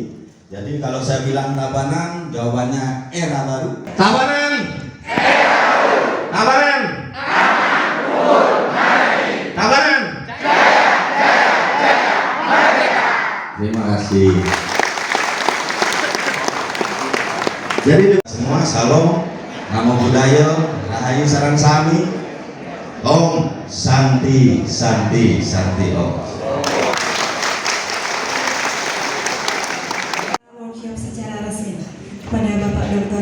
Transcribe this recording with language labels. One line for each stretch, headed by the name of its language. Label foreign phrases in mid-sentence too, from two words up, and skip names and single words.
Indonesian: Jadi kalau saya bilang Tabanan, jawabannya era baru. Tabanan! Era baru! Tabanan! Tabanan! Terima kasih. Jadi semua salam,
Pali: namo buddhaya,
Javanese: rahayu sareng sami,
Sanskrit: om santi santi santi om.
Indonesian: Workshop secara resmi kepada Bapak Dr.